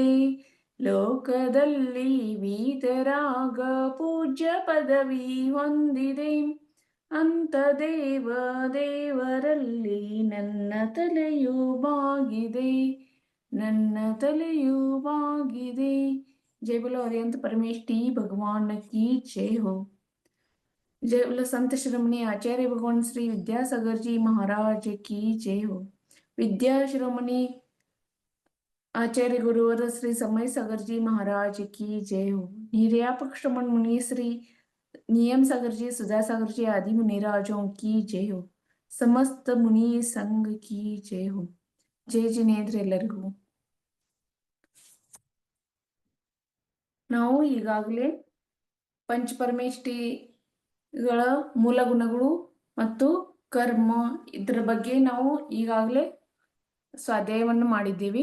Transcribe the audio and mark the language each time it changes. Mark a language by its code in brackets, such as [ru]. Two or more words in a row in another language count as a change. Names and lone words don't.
[kn] ಲೋಕದಲ್ಲಿ ವೀತರಾಗ ಪೂಜ್ಯ ಪದವಿ ಹೊಂದಿದೆ, ಅಂತ ದೇವರಲ್ಲಿ ನನ್ನ ತಲೆಯು ಬಾಗಿದೆ, ನನ್ನ ತಲೆಯು ಬಾಗಿದೆ. [hi] जय बोलो अरिहंत परमेश टी भगवान की जय हो। जय बोलो संत शिरोमणि आचार्य भगवान श्री विद्यासागर जी महाराज की जय हो। विद्या शिरोमणि आचार्य गुरुवर श्री समय सागर जी महाराज की जय हो। निर्यापक श्रमण मुनि श्री नियम सागर जी सुधा सागर जी आदि मुनिराजों की जय हो। समस्त मुनि संघ की जय हो। जय जिनेंद्र ಎಲ್ಲರಿಗೂ. [kn] ನಾವು ಈಗಾಗಲೇ ಪಂಚಪರಮೇಷ್ಠಿಗಳ ಮೂಲ ಗುಣಗಳು ಮತ್ತು ಕರ್ಮ ಇದರ ಬಗ್ಗೆ ನಾವು ಈಗಾಗಲೇ ಸ್ವಾಧ್ಯಾಯವನ್ನು ಮಾಡಿದ್ದೀವಿ.